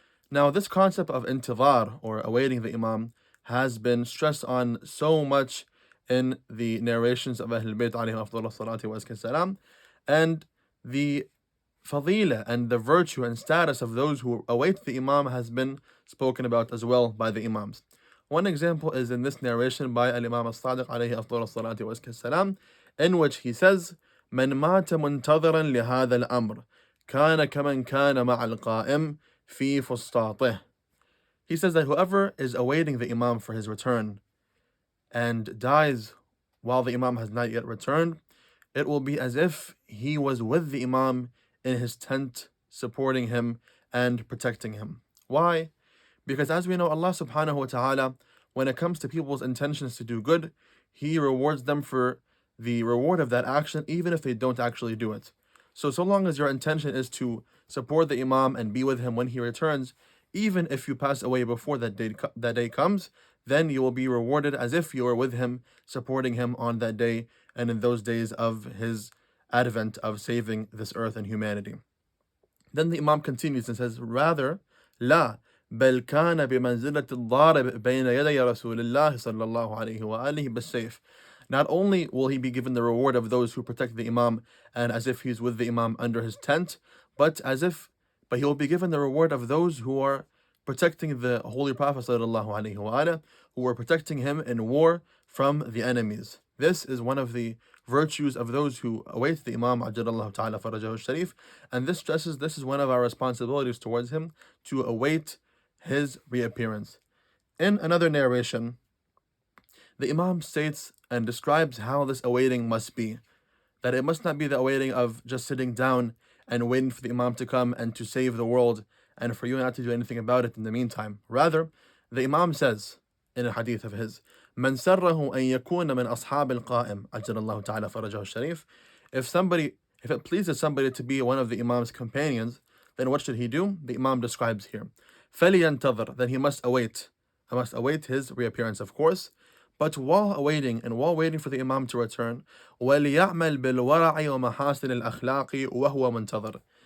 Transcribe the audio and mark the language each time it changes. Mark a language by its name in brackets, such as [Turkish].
[English] Now, this concept of intidhār, or awaiting the Imam, has been stressed on so much in the narrations of Ahlul Bayt عليه الصلاة والسلام, and the fadila and the virtue and status of those who await the Imam has been spoken about as well by the Imams. One example is in this narration by al-Imam as-Sādiq عليه الصلاة والسلام, in which he says, [Arabic] من مات منتظرا لهذا الأمر كان كمن كان مع القائم في فسطاطه. [English] He says that whoever is awaiting the Imam for his return and dies while the Imam has not yet returned, it will be as if he was with the Imam in his tent, supporting him and protecting him. Why? Because as we know, Allah subhanahu wa ta'ala, when it comes to people's intentions to do good, He rewards them for the reward of that action, even if they don't actually do it. So long as your intention is to support the Imam and be with him when he returns, even if you pass away before that day comes, then you will be rewarded as if you were with him, supporting him on that day and in those days of his advent of saving this earth and humanity. Then the Imam continues and says, rather, [Arabic] لا بل كان بمنزلة الضارب بين يدي رسول الله صلى الله عليه وآله بالسيف. [English] Not only will he be given the reward of those who protect the Imam and as if he's with the Imam under his tent, but he will be given the reward of those who are protecting the Holy Prophet sallallahu alaihi wasallam, who are protecting him in war from the enemies. This is one of the virtues of those who await the Imam ajalallahu ta'ala farajahu sharif, and this stresses this is one of our responsibilities towards him, to await his reappearance. In another narration, the Imam states and describes how this awaiting must be, that it must not be the awaiting of just sitting down and waiting for the Imam to come and to save the world and for you not to do anything about it in the meantime. Rather, the Imam says in a hadith of his, [Arabic] من سره أن يكون من أصحاب القائم أجل الله تعالى فرجه الشريف. [English] If it pleases somebody to be one of the Imam's companions, then what should he do? The Imam describes here. [Arabic] فلينتظر, [English] then he must await. He must await his reappearance, of course. But while waiting for the Imam to return, [Arabic] وَلْيَعْمَلْ بِالْوَرَعِ وَمَحَاسِنِ الْأَخْلَاقِ وَهُوَ مُنْتَظِرٌ.